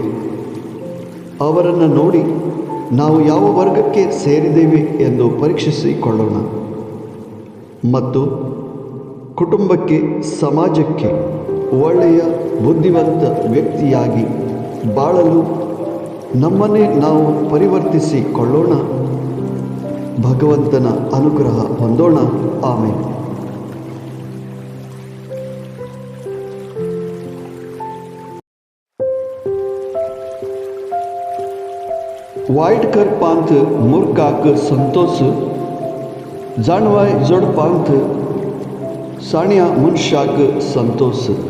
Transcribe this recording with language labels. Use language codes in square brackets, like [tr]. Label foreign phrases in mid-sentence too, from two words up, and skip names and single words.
[kn] ಅವರನ್ನು ನೋಡಿ ನಾವು ಯಾವ ವರ್ಗಕ್ಕೆ ಸೇರಿದ್ದೇವೆ ಎಂದು ಪರೀಕ್ಷಿಸಿಕೊಳ್ಳೋಣ ಮತ್ತು ಕುಟುಂಬಕ್ಕೆ, ಸಮಾಜಕ್ಕೆ ಒಳ್ಳೆಯ ಬುದ್ಧಿವಂತ ವ್ಯಕ್ತಿಯಾಗಿ ಬಾಳಲು ನಮ್ಮನ್ನೇ ನಾವು ಪರಿವರ್ತಿಸಿಕೊಳ್ಳೋಣ. ಭಗವಂತನ ಅನುಗ್ರಹ ಹೊಂದೋಣ. [kok] ಆಮೇಲೆ वाईट कर पांथ मूर्खाक संतोष, जाणवाय जोड पांथ साण्या मनुष्याक संतोष.